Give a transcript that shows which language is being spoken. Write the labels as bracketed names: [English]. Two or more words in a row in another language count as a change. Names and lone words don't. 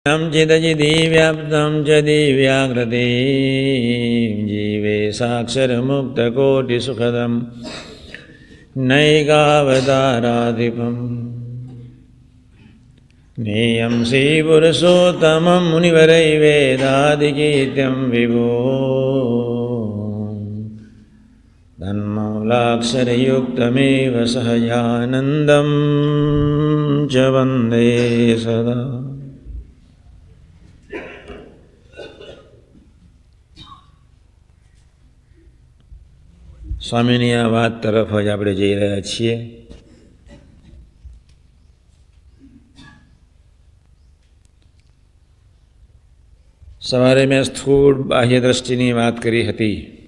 [Sanskrit] चिदचिदि व्याप्तं च दिव्याकृति जीवे साक्षरमुक्तकोटिसुखदं नैकावताराधिपम् ज्ञेयं श्रीपुरुषोत्तमं मुनिवरैर्वेदादिकीर्त्यं विभो तन्मूलाक्षरयुक्तमेव सहजानन्दं च वन्दे सदा। [Gujarati] સ્વામીની આ વાત તરફ જ આપણે જઈ રહ્યા છીએ. સવારે મેં સ્થૂળ બાહ્ય દ્રષ્ટિની વાત કરી હતી.